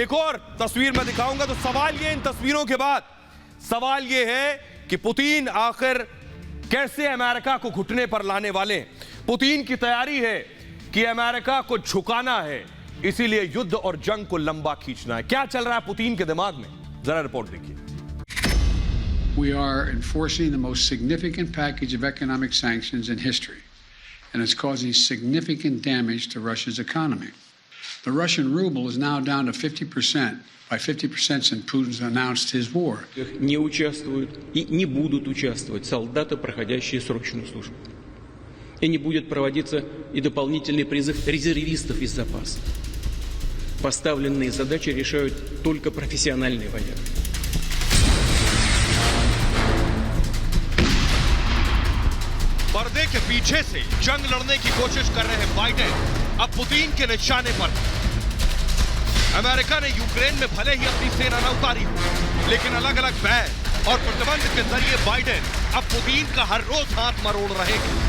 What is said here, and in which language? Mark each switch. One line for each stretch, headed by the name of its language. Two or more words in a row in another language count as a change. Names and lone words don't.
Hindi: एक और तस्वीर मैं दिखाऊंगा। तो सवाल ये, इन तस्वीरों के बाद सवाल ये है कि पुतिन आखिर कैसे अमेरिका को घुटने पर लाने वाले हैं। पुतिन की तैयारी है कि अमेरिका को झुकाना है, इसीलिए युद्ध और जंग को लंबा खींचना है। क्या चल रहा है पुतिन के दिमाग में, जरा रिपोर्ट देखिए।
English: We are enforcing the most significant package of economic sanctions in history, and it's causing significant damage to Russia's economy. The Russian ruble is now down to 50%, by 50% since Putin's announced his war.
Russian: Не участвуют и не будут участвовать солдаты, проходящие срочную службу. И не будет проводиться и дополнительный призыв резервистов из запаса. Поставленные задачи решают только профессиональные военные.
Hindi: पर्दे के पीछे से जंग लड़ने की कोशिश कर रहे हैं बाइडेन, अब पुतिन के निशाने पर। अमेरिका ने यूक्रेन में भले ही अपनी सेना न उतारी हो, लेकिन अलग अलग बैन और प्रतिबंध के जरिए बाइडेन अब पुतिन का हर रोज हाथ मरोड़ रहे हैं।